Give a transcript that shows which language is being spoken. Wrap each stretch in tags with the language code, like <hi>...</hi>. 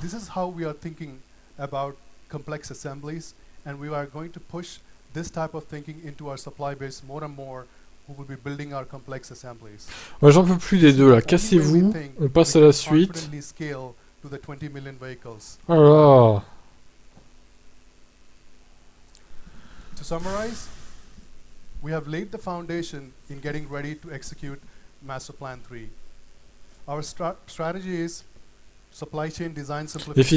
<en>This is how we are thinking about complex assemblies, and we are going to push this type of thinking into our supply base more and more, who will be building our complex assemblies.</en> <fr>Ouais, j'en peux plus des deux là. Cassez-vous, on passe à la suite.</fr> <en>To the 20 million vehicles. Oh là. To summarize, we have laid the foundation in getting ready to execute Master Plan 3. Our strategy is supply chain design simplification.</en>